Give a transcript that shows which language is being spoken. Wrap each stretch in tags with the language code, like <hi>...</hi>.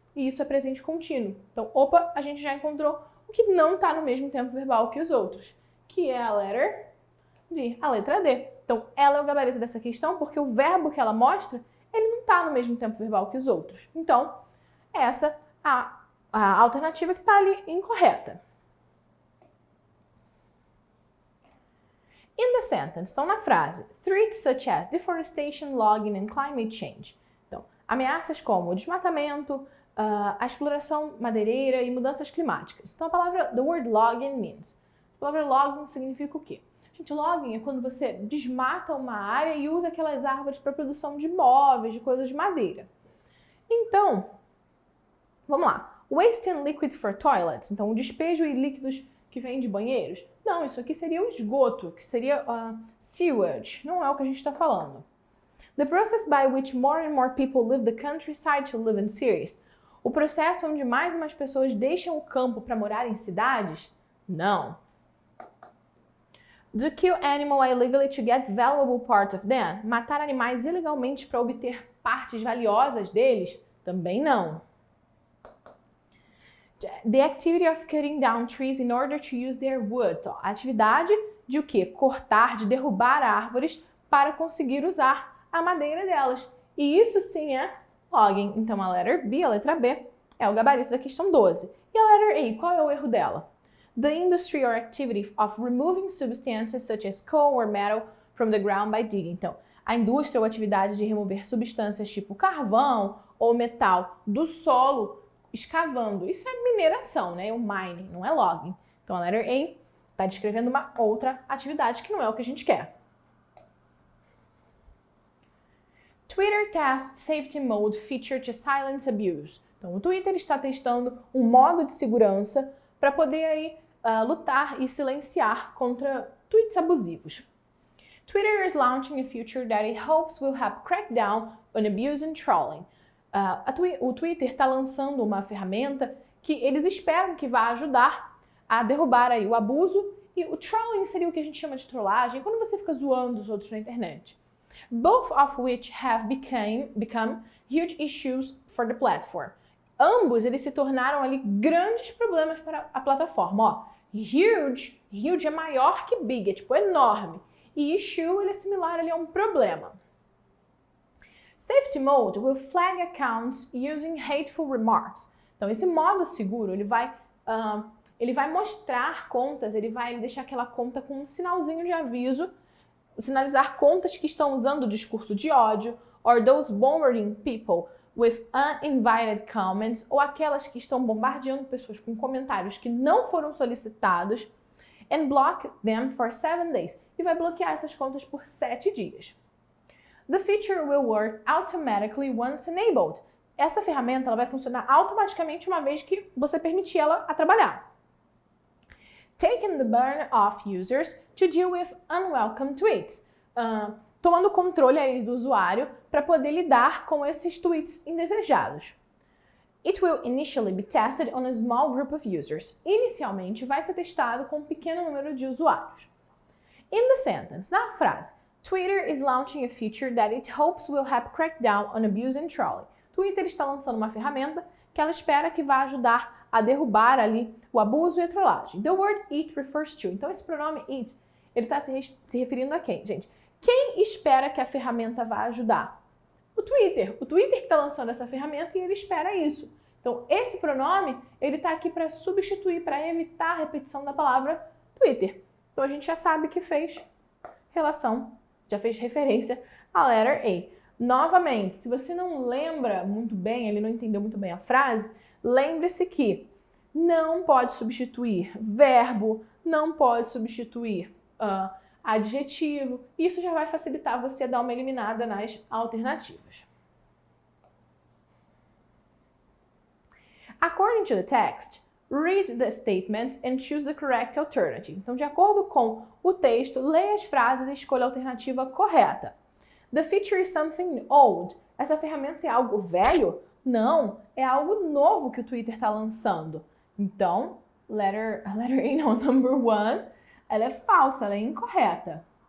<pt>E isso é presente contínuo. Então, opa, a gente já encontrou o que não está no mesmo tempo verbal que os outros, que é a letter D, a letra D. Então, ela é o gabarito dessa questão porque o verbo que ela mostra, ele não está no mesmo tempo verbal que os outros. Então, essa é a alternativa que está ali incorreta.</pt> <en>In the sentence,</en> <pt>então na frase,</pt> <en>threats such as deforestation, logging and climate change.</en> <pt>Então, ameaças como o desmatamento, a exploração madeireira e mudanças climáticas. Então, a palavra,</pt> <en>the word logging means.</en> <pt>A palavra logging significa o quê? Gente, logging é quando você desmata uma área e usa aquelas árvores para produção de móveis, de coisas de madeira. Então, vamos lá.</pt> <en>Waste and liquid for toilets.</en> <pt>Então, o despejo e líquidos que vem de banheiros? Não, isso aqui seria o esgoto, que seria sewage. Não é o que a gente está falando.</pt> <en>The process by which more and more people leave the countryside to live in cities.</en> <pt>O processo onde mais e mais pessoas deixam o campo para morar em cidades? Não.</pt> <en>To kill animal illegally to get valuable parts of them.</en> <pt>Matar animais ilegalmente para obter partes valiosas deles? Também não.</pt> <en>The activity of cutting down trees in order to use their wood.</en> <pt>A atividade de o quê? Cortar, de derrubar árvores para conseguir usar a madeira delas. E isso sim é logging. Então a letter B, a letra B, é o gabarito da questão 12. E a letter A, qual é o erro dela?</pt> <en>The industry or activity of removing substances such as coal or metal from the ground by digging.</en> <pt>Então, a indústria ou atividade de remover substâncias tipo carvão ou metal do solo escavando. Isso é mineração, né? O mining, não é logging. Então, a letter A está descrevendo uma outra atividade que não é o que a gente quer.</pt> <en>Twitter tests safety mode feature to silence abuse.</en> <pt>Então, o Twitter está testando um modo de segurança para poder aí lutar e silenciar contra tweets abusivos.</pt> <en>Twitter is launching a feature that it hopes will help crack down on abuse and trolling.</en> <pt>O Twitter está lançando uma ferramenta que eles esperam que vá ajudar a derrubar aí o abuso, e o trolling seria o que a gente chama de trollagem, quando você fica zoando os outros na internet.</pt> <en>Both of which have become huge issues for the platform.</en> <pt>Ambos, eles se tornaram ali grandes problemas para a plataforma. Ó, huge é maior que big, é tipo enorme. E issue, ele é similar ali a um problema.</pt> <en>Safety mode will flag accounts using hateful remarks.</en> <pt>Então, esse modo seguro, ele vai mostrar contas, ele vai deixar aquela conta com um sinalzinho de aviso, sinalizar contas que estão usando o discurso de ódio,</pt> <en>or those bombarding people with uninvited comments,</en> <pt>ou aquelas que estão bombardeando pessoas com comentários que não foram solicitados,</pt> <en>and block them for 7 days.</en> <pt>E vai bloquear essas contas por 7 dias.</pt> <en>The feature will work automatically once enabled.</en> <pt>Essa ferramenta ela vai funcionar automaticamente uma vez que você permitir ela a trabalhar.</pt> <en>Taking the burden off users to deal with unwelcome tweets.</en> <pt>Tomando o controle aí do usuário para poder lidar com esses tweets indesejados.</pt> <en>It will initially be tested on a small group of users.</en> <pt>Inicialmente vai ser testado com um pequeno número de usuários.</pt> <en>In the sentence,</en> <pt>na frase,</pt> <en>Twitter is launching a feature that it hopes will help crack down on abuse and trolling.</en> <pt>Twitter está lançando uma ferramenta que ela espera que vá ajudar a derrubar ali o abuso e a trollagem.</pt> <en>The word it refers to.</en> <pt>Então esse pronome it, ele está se referindo a quem, gente? Quem espera que a ferramenta vá ajudar? O Twitter. O Twitter que está lançando essa ferramenta e ele espera isso. Então, esse pronome, ele está aqui para substituir, para evitar a repetição da palavra Twitter. Então, a gente já sabe que fez relação, já fez referência à letter A. Novamente, se você não lembra muito bem, ele não entendeu muito bem a frase, lembre-se que não pode substituir verbo, não pode substituir adjetivo. Isso já vai facilitar você dar uma eliminada nas alternativas.</pt> <en>According to the text, read the statements and choose the correct alternative.</en> <pt>Então, de acordo com o texto, leia as frases e escolha a alternativa correta.</pt> <en>The feature is something old.</en> <pt>Essa ferramenta é algo velho? Não, é algo novo que o Twitter está lançando. Então, number 1, ela é falsa, ela é incorreta.</pt>